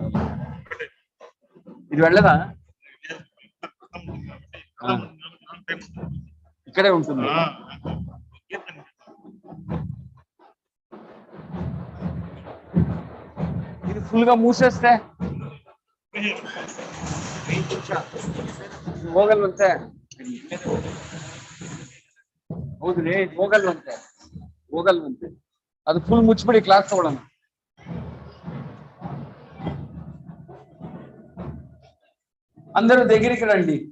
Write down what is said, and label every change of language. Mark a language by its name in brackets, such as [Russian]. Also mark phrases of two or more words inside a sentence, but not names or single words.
[Telugu] ఇది వెళ్ళదా? ఇక్కడే ఉంటుంది. ఇది ఫుల్ గా మూసేస్తే ಹೋಗಲ್ವಂತೆ. [Kannada] ಹೌದ್ರಿ, ಹೋಗಲ್ವಂತೆ. ಅದು ಫುಲ್ ಮುಚ್ಚಿಬಿಡಿ, ಕ್ಲಾಸ್ ತಗೊಳ್ಳೋಣ. [Telugu] అందరూ దగ్గరికి రండి.